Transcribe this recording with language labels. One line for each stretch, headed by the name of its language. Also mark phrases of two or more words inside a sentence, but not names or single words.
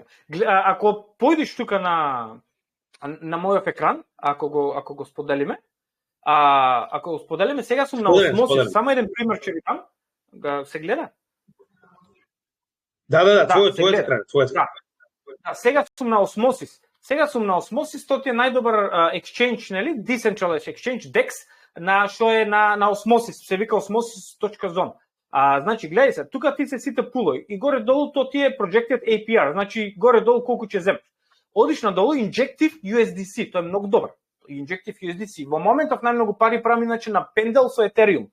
Macedonian: Ако појдеш тука на мојов екран, ако го споделиме, ако го споделиме, сега сум на осмосис. Само еден пример ќе ви дам. Се гледа? Да, твојот екран. Да, сега сум на осмосис. Тоа ти е најдобар exchange, нели?
English: Decentralized exchange, DEX,
Macedonian: што е на осмосис, се вика osmosis.zone. Значи, гледај се, тука ти се сите пулови и горе-долу то ти е
English: projected APR,
Macedonian: значи горе-долу колку ќе земеш. Одиш надолу Injective USDC, тоа е многу добар. Injective USDC. Во моментов најмногу пари правам иначе на Pendle со Ethereum.